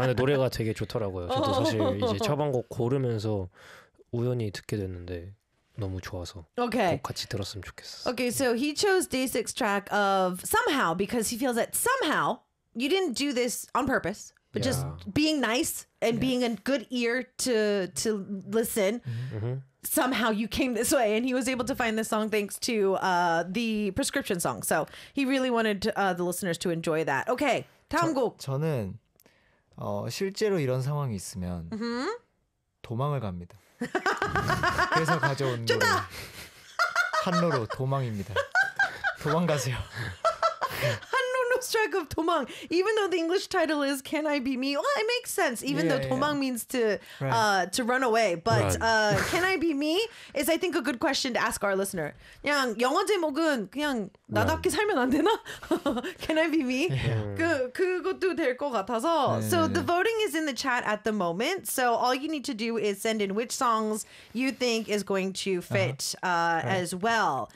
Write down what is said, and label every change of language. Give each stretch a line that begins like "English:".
Korean: 아, 근데 노래가 되게 좋더라고요. 저도 사실 이제 처방곡 고르면서 우연히 듣게 됐는데 너무 좋아서
English: okay.
Korean: 꼭 같이 들었으면 좋겠어요.
English: Okay, so he chose day six track of Somehow because he feels that somehow you didn't do this on purpose, but yeah. just being nice and yeah. being a good ear to listen. Mm-hmm. Somehow you came this way, and he was able to find this song thanks to the prescription song. So he really wanted the listeners to enjoy that.
Korean: Okay, 다음 곡. 저는 실제로 이런 상황이 있으면 mm-hmm. 도망을 갑니다. 그래서 가져온 좋다. 한로로 도망입니다. 도망가세요.
English: Hanroro strike of 도망. Even though the English title is Can I Be Me? Well, it makes sense. Even though 도망 yeah. means to run away, but Can I Be Me is I think a good question to ask our listener.
Korean: 그냥 영어 제목은 그냥 나답게 살면 안 되나?
English: Can I Be Me? Yeah.
Korean: 그것도 될 것 같아서.
English: Yeah. So the voting is in the chat at the moment. So all you need to do is send in which songs you think is going to fit as well.